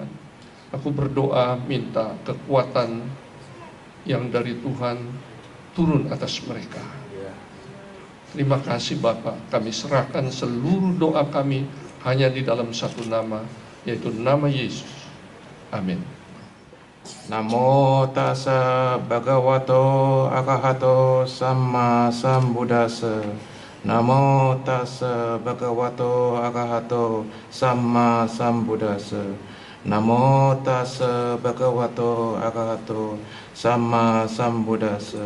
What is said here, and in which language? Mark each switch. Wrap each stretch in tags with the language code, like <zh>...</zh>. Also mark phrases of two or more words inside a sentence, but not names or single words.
<id>Aku berdoa minta kekuatan yang dari Tuhan turun atas mereka. Terima kasih Bapa, kami serahkan seluruh doa kami hanya di dalam satu nama, yaitu nama Yesus. Amin.</id> <pi>Namo tassa bhagavato arahato samma sambuddhassa. Namo tassa bhagavato arahato samma sambuddhassa. Namo tassa bhagavato arahato samma sambuddhassa.</pi>